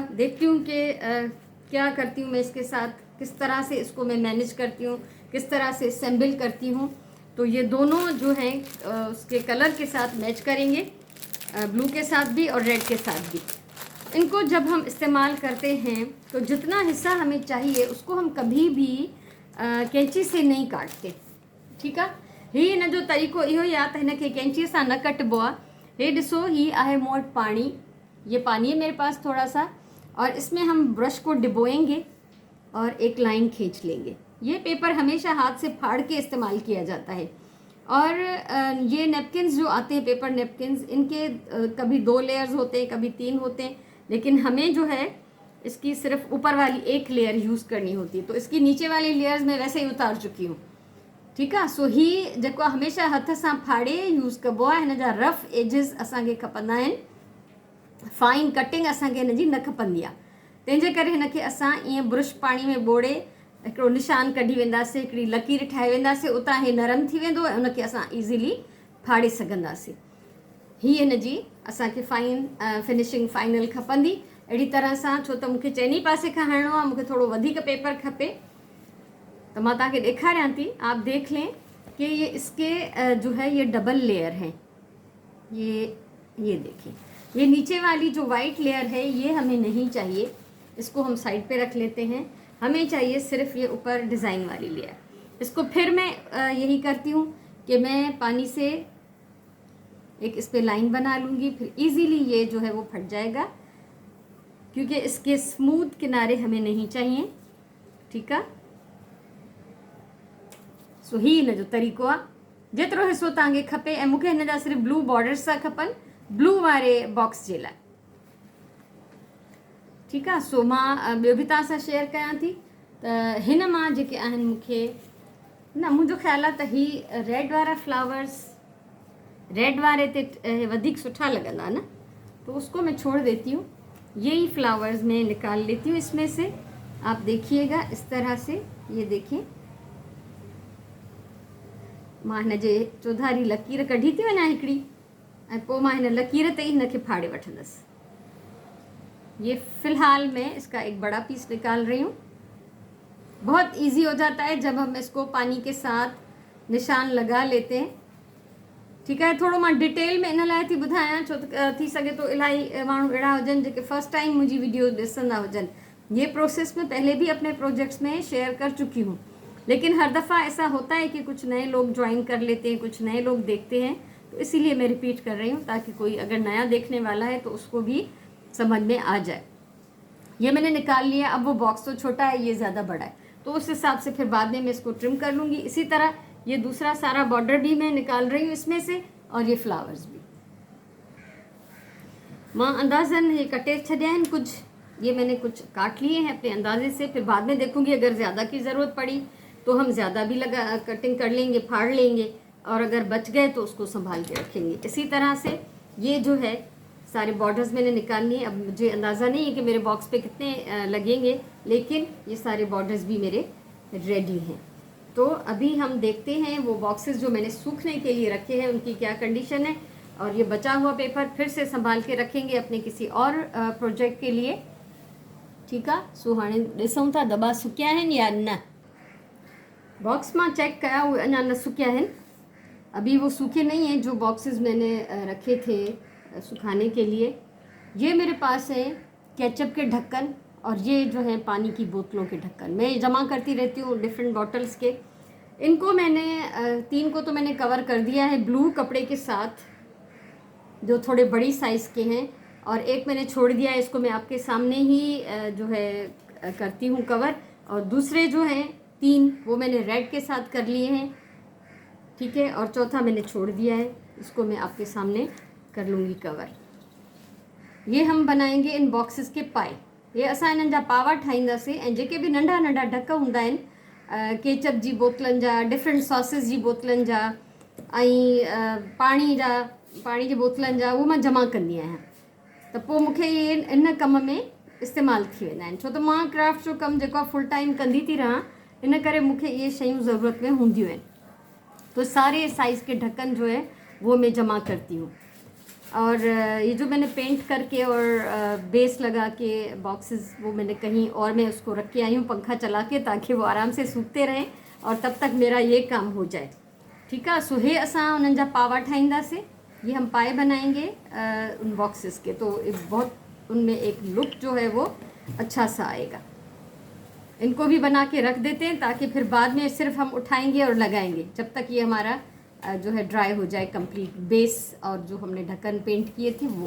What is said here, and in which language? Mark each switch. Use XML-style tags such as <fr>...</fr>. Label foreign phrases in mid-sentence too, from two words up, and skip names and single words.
<hi>देखती हूँ कि क्या करती हूँ मैं इसके साथ, किस तरह से इसको मैं मैनेज करती हूँ, किस तरह से असेंबल करती हूँ। तो ये दोनों जो हैं उसके कलर के साथ मैच करेंगे, ब्लू के साथ भी और रेड के साथ भी। इनको जब हम इस्तेमाल करते हैं तो जितना हिस्सा हमें चाहिए उसको हम कभी भी कैंची से नहीं काटते।</hi> <sd>ठीकु आहे। ही हिन जो तरीक़ो इहो ई आहे त हिन खे कैंचीअ सां न कटबो आहे। हे ॾिसो, ही आहे मूं वटि पानी,</sd> <hi>ये पानी है मेरे पास थोड़ा सा, और इसमें हम ब्रश को डिबोएंगे और एक लाइन खींच लेंगे। ये पेपर हमेशा हाथ से फाड़ के इस्तेमाल किया जाता है। और ये नेपकिन्स जो आते हैं, पेपर नेपकिन्स, इनके कभी 2 लेयर्स होते हैं, कभी 3 होते हैं, लेकिन हमें जो है इसकी सिर्फ ऊपर वाली एक लेयर यूज़ करनी होती है। तो इसकी नीचे वाली लेयर्स मैं वैसे ही उतार चुकी हूँ।</hi> <sd>ठीकु आहे। सो ही जेको हमेशा हथ सां फाड़े यूज़ कबो आहे। हिन जा रफ एजिस असांखे खपंदा आहिनि, फाइन कटिंग असांखे हिन जी न खपंदी आहे। तंहिंजे करे हिन खे असां ईअं ब्रुश पाणी में ॿोड़े हिकिड़ो निशान कढी वेंदासीं, हिकिड़ी लकीर ठाहे वेंदासीं, उतां हे नरम थी वेंदो ऐं उनखे असां ईज़िली फाड़े सघंदासीं। हीअ हिन जी असांखे फाइन फिनिशिंग फाइनल खपंदी अहिड़ी तरह सां। छो त मूंखे चइनी पासे खां हणिणो आहे, मूंखे थोड़ो वधीक पेपर खपे। तो मैं तव्हांखे ॾेखारियां थी,</sd> <hi>आप देख लें कि ये इसके जो है ये डबल लेयर हैं। ये देखिए, ये नीचे वाली जो वाइट लेयर है ये हमें नहीं चाहिए, इसको हम साइड पे रख लेते हैं। हमें चाहिए सिर्फ ये ऊपर डिज़ाइन वाली लेयर। इसको फिर मैं यही करती हूँ कि मैं पानी से एक इस पर लाइन बना लूँगी, फिर इजीली ये जो है वो फट जाएगा, क्योंकि इसके स्मूथ किनारे हमें नहीं चाहिए। ठीक है।</hi> <sd>सो ही हिन जो तरीक़ो आहे। जेतिरो हिस्सो तव्हांखे खपे, ऐं मूंखे हिन जा सिर्फ़ु ब्लू बॉर्डर्स सां खपनि, ब्लू वारे बॉक्स जे लाइ। ठीकु आहे। सो मां ॿियो बि तव्हां सां शेयर कयां थी त हिन मां जेके आहिनि मूंखे मुंहिंजो ख़्यालु आहे त ही रेड वारा फ्लावर्स रेड वारे ते वधीक सुठा लॻंदा न,</sd> <hi>तो उसको मैं छोड़ देती हूँ। यही फ्लावर्स मैं निकाल लेती हूँ इसमें से। आप देखिएगा इस तरह से, ये देखिए,</hi> <sd>मां हिन जे चौधारी लकीर कढी थी वञा हिकिड़ी, ऐं पोइ मां हिन लकीर ते ही हिन खे फाड़े वठंदसि।</sd> <hi>ये फ़िलहाल मैं इसका एक बड़ा पीस निकाल रही हूँ। बहुत इजी हो जाता है जब हम इसको पानी के साथ निशान लगा लेते हैं। ठीक है।</hi> <sd>थोड़ो मां डिटेल में इन लाइ थी ॿुधायां, छो त थी सघे तो इलाही माण्हू अहिड़ा हुजनि जेके फर्स्ट टाइम मुंहिंजी वीडियो ॾिसंदा हुजनि।</sd> <hi>ये प्रोसेस में पहले भी अपने प्रोजेक्ट्स में शेयर कर चुकी हूँ, लेकिन हर दफ़ा ऐसा होता है कि कुछ नए लोग ज्वाइन कर लेते हैं, कुछ नए लोग देखते हैं, तो इसीलिए मैं रिपीट कर रही हूँ ताकि कोई अगर नया देखने वाला है तो उसको भी समझ में आ जाए। ये मैंने निकाल लिया। अब वो बॉक्स तो छोटा है, ये ज़्यादा बड़ा है, तो उस हिसाब से फिर बाद में मैं इसको ट्रिम कर लूँगी। इसी तरह ये दूसरा सारा बॉर्डर भी मैं निकाल रही हूँ इसमें से, और ये फ्लावर्स भी</hi> <sd>मां अंदाज़न ये कटे छॾिया आहिनि कुछ।</sd> <hi>ये मैंने कुछ काट लिए हैं अपने अंदाजे से, फिर बाद में देखूंगी अगर ज़्यादा की ज़रूरत पड़ी तो हम ज़्यादा भी कटिंग कर लेंगे, फाड़ लेंगे, और अगर बच गए तो उसको संभाल के रखेंगे। इसी तरह से ये जो है सारे बॉर्डर्स मैंने निकालनी है। अब मुझे अंदाज़ा नहीं है कि मेरे बॉक्स पे कितने लगेंगे, लेकिन ये सारे बॉर्डर्स भी मेरे रेडी हैं। तो अभी हम देखते हैं वो बॉक्सेस जो मैंने सूखने के लिए रखे हैं उनकी क्या कंडीशन है, और ये बचा हुआ पेपर फिर से संभाल के रखेंगे अपने किसी और प्रोजेक्ट के लिए। ठीक है।</hi> <sd>सो हाणे ॾिसूं था दॿा सुकिया आहिनि या न।</sd> <hi>बॉक्स में</hi> <sd>चेक कया हुए अञा न सुकिया</sd> <hi>हैं, अभी वो सूखे नहीं हैं जो बॉक्सेस मैंने रखे थे सुखाने के लिए। ये मेरे पास है केचप के ढक्कन और ये जो है पानी की बोतलों के ढक्कन। मैं जमा करती रहती हूँ डिफरेंट बॉटल्स के। इनको मैंने 3 को तो मैंने कवर कर दिया है ब्लू कपड़े के साथ जो थोड़े बड़ी साइज़ के हैं, और एक मैंने छोड़ दिया है, इसको मैं आपके सामने ही जो है करती हूँ कवर। और दूसरे जो हैं 3 वो मैंने रेड के साथ कर लिए हैं। ठीक है। और चौथा मैंने छोड़ दिया है, इसको मैं आपके सामने कर लूँगी कवर। ये हम बनाएंगे इन बॉक्सेस के पाए।</hi> <sd>ये असां इन्हनि जा पावा ठाहींदासीं ऐं जेके बि नंढा नंढा ढक हूंदा आहिनि केचप जी बोतलनि जा, डिफरेंट सॉसेस जी बोतलनि जा ऐं पाणी जी बोतलनि जा, उहो मां जमा कंदी आहियां। त पोइ मूंखे इहे इन कम में इस्तेमालु थी वेंदा आहिनि, छो त मां क्राफ्ट जो कमु जेको आहे फुल टाइम कंदी थी रहां, इन करे मूंखे इहे शयूं ज़रूरत में हूंदियूं आहिनि।</sd> <hi>तो सारे साइज़ के ढक्कन जो है वो मैं जमा करती हूँ। और ये जो मैंने पेंट करके और बेस लगा के बॉक्सेस वो मैंने कहीं और मैं उसको रख के आई हूँ पंखा चला के, ताकि वो आराम से सूखते रहें और तब तक मेरा ये काम हो जाए। ठीक है।</hi> <sd>सो हे असां उन्हनि जा पावा ठाहींदासीं।</sd> <hi>ये हम पाए बनाएंगे उन बॉक्सेस के, तो बहुत उनमें एक लुक जो है वो अच्छा सा आएगा। इनको भी बना के रख देते हैं ताकि फिर बाद में सिर्फ हम उठाएंगे और लगाएंगे, जब तक ये हमारा जो है ड्राई हो जाए कंप्लीट बेस और जो हमने ढक्कन पेंट किए थे वो।</hi>